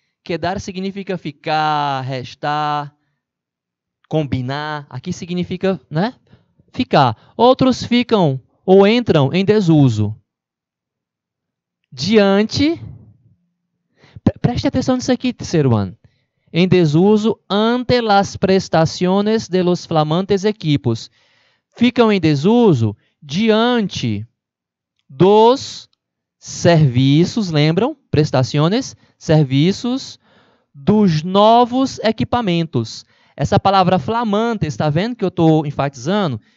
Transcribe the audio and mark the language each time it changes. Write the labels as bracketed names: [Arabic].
[Portuguese] Quedar significa ficar, restar, combinar. Aqui significa, né? Ficar. Outros ficam ou entram em desuso. Diante. Preste atenção nisso aqui, terceiro ano. Em [Spanish] desuso ante las prestaciones de los flamantes equipos. [Portuguese] Ficam em desuso diante dos serviços, lembram? Prestações, serviços dos novos equipamentos. Essa palavra flamante, está vendo que eu estou enfatizando?